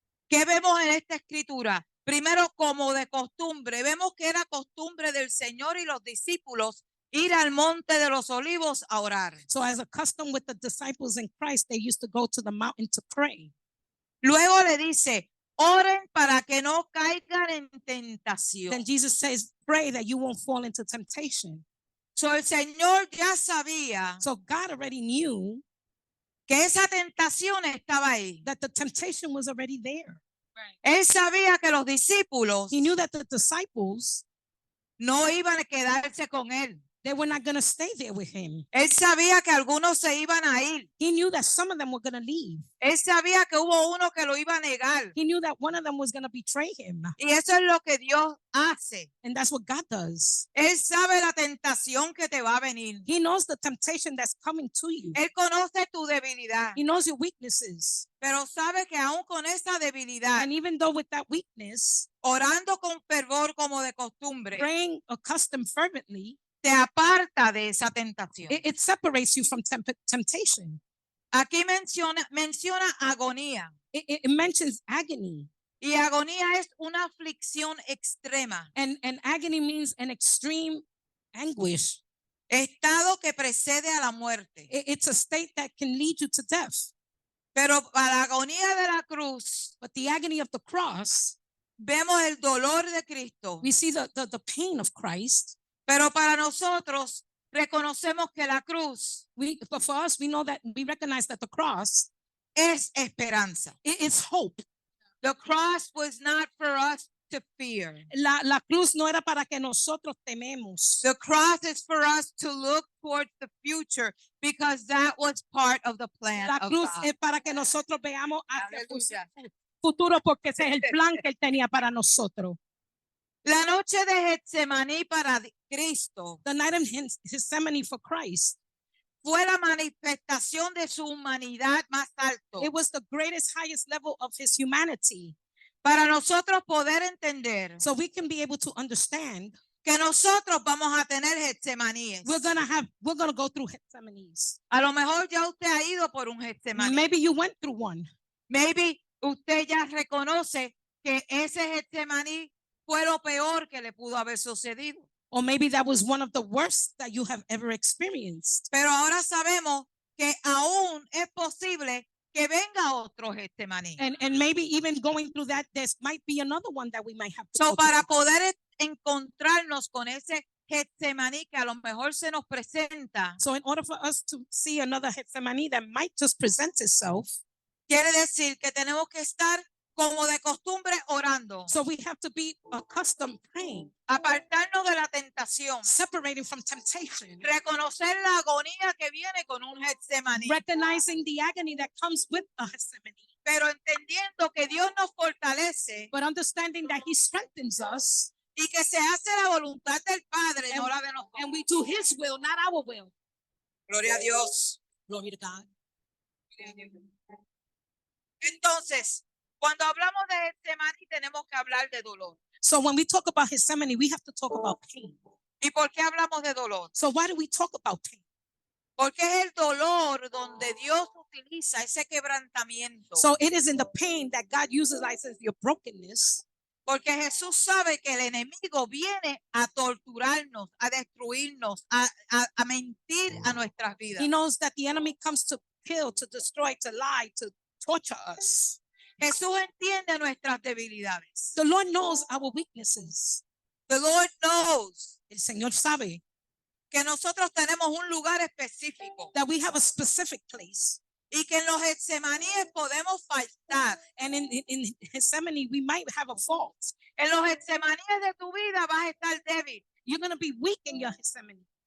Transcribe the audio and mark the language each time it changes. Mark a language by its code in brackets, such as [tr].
[es] ¿Qué vemos en esta escritura? Primero, como de costumbre, vemos que era costumbre del Señor y los discípulos ir al monte de los olivos a orar. [en] So as a custom with the disciples in Christ, they used to go to the mountain to pray. [es] Luego le dice, oren para que no caigan en tentación. [en] Then Jesus says, pray that you won't fall into temptation. [es] So el Señor ya sabía [en] So God already knew [es] que esa tentación estaba ahí. [en] that the temptation was already there. [es] Él sabía que los discípulos [en] He knew that the disciples, [es] no iban a quedarse con él. [en] they were not going to stay there with him. [es] Él sabía que algunos se iban a ir. [en] He knew that some of them were going to leave. [es] Él sabía que hubo uno que lo iba a negar. [en] He knew that one of them was going to betray him. [es] Y eso es lo que Dios hace. [en] And that's what God does. [es] Él sabe la tentación que te va a venir. [en] He knows the temptation that's coming to you. [es] Él conoce tu debilidad. [en] He knows your weaknesses. [es] Pero sabe que aún con esa debilidad, [en] And even though with that weakness, [es] orando con fervor como de costumbre, [en] praying accustomed fervently, [es] te aparta de esa tentación. [en] it separates you from temptation. [es] Aquí menciona agonía. [en] It mentions agony. [es] Y agonía es una aflicción extrema. [en] And agony means an extreme anguish. [es] Estado que precede a la muerte. [en] It's a state that can lead you to death. [es] Pero para la agonía de la cruz, [en] But the agony of the cross, [es] vemos el dolor de Cristo. [en] we see the pain of Christ. [es] Pero para nosotros, reconocemos que la cruz [en] But for us, we know that we recognize that the cross [es] es esperanza. [en] is hope. The cross was not for us to fear. [es] La cruz no era para que nosotros tememos. [en] The cross is for us to look towards the future because that was part of the plan [es] La [en] of [es] cruz [en] God. [es] es para que nosotros veamos hacia el Aleluya. futuro porque ese es el plan que él tenía para nosotros. La noche de Getsemaní para Cristo [en] The night of Gethsemane for Christ, [es] fue la manifestación de su humanidad más alto. [en] it was the greatest, highest level of his humanity. [es] Para nosotros poder entender [en] So we can be able to understand [es] que nosotros vamos a tener Getsemaníes. [en] we're gonna go through Gethsemanes. [es] A lo mejor ya usted ha ido por un Getsemaní. [en] Maybe you went through one. [es] Maybe usted ya reconoce que ese Getsemaní fue lo peor que le pudo haber sucedido. [en] Or maybe that was one of the worst that you have ever experienced. [es] Pero ahora sabemos que aún es posible que venga otro Getsemaní. [en] And maybe even going through that, there might be another one that we might have to So, go [es] para [en] through. [es] poder encontrarnos con ese Getsemaní que a lo mejor se nos presenta, [en] So in order for us to see another Gethsemane that might just present itself, [es] quiere decir que tenemos que estar como de costumbre orando, [en] So we have to be accustomed praying, [es] apartarnos de la tentación, [en] separating from temptation, [es] reconocer la agonía que viene con un Getsemaní, [en] recognizing the agony that comes with a Gethsemane, [es] pero entendiendo que Dios nos fortalece [en] but understanding that he strengthens us [es] y que se hace la voluntad del Padre, no la de nosotros. [en] and we do his will, not our will. [es] Gloria a Dios. [en] Glory to God. [es] Entonces, cuando hablamos de Getsemaní tenemos que hablar de dolor. [en] So when we talk about Gethsemane, we have to talk about pain. [es] ¿Y por qué hablamos de dolor? [en] So why do we talk about pain? [es] Porque es el dolor donde Dios utiliza ese quebrantamiento. [en] So it is in the pain that God utilizes your brokenness, [es] Porque Jesús sabe que el enemigo viene a torturarnos, a destruirnos, a mentir a nuestras vidas. [en] he knows that the enemy comes to kill, to destroy, to lie, to torture us. [es] Jesús entiende nuestras debilidades. [en] The Lord knows our weaknesses. The Lord knows [es] El Señor sabe que nosotros tenemos un lugar específico [en] that we have a specific place. [es] y que en los Getsemaníes podemos faltar. [en] And in Gethsemane, we might have a fault. [es] En los Getsemaníes de tu vida vas a estar débil, [en] You're going to be weak in your Gethsemane.